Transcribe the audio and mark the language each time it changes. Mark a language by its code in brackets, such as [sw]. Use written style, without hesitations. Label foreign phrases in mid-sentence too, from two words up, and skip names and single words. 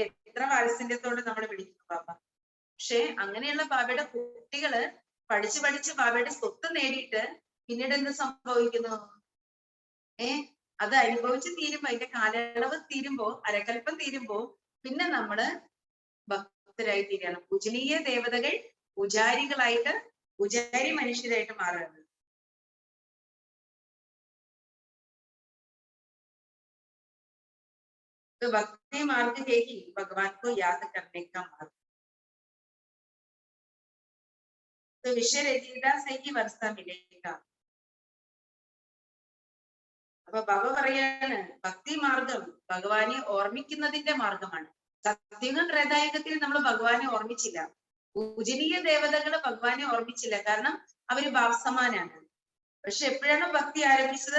[ml] എത്ര വാത്സല്യത്തോടെ നമ്മൾ വിളിക്കുന്നു ബാബ. പക്ഷെ അങ്ങനെയുള്ള ബാബയുടെ കുട്ടികള് പഠിച്ച് ബാബയുടെ സ്വത്ത് നേടിയിട്ട് പിന്നീട് എന്ത് സംഭവിക്കുന്നു? അത് അനുഭവിച്ച് തീരുമ്പോ, അതിന്റെ കാലയളവ് തീരുമ്പോ, അരക്കൽപ്പം തീരുമ്പോ, പിന്നെ നമ്മള് ഭക്തരായി തീരണം. പൂജനീയ ദേവതകൾ പൂജാരികളായിട്ട്, പൂജാരി മനുഷ്യരായിട്ട് മാറുകയാണ്. [hi] तो भक्ति मार्ग है ही भगवान को याद करने का मार्ग। तो विषय रचयिता से ही वर्षा मिलेगा. [ml] അപ്പൊ ബാബ പറയാണ്, ഭക്തി മാർഗം ഭഗവാനെ ഓർമ്മിക്കുന്നതിന്റെ മാർഗമാണ്. സത്യയുഗ ത്രേതായുഗത്തിൽ നമ്മൾ ഭഗവാനെ ഓർമ്മിച്ചില്ല, പൂജനീയ ദേവതകള് ഭഗവാനെ ഓർമ്മിച്ചില്ല, കാരണം അവര് ഭാവസമാനാണ്. പക്ഷെ എപ്പോഴാണ് ഭക്തി ആരംഭിച്ചത്?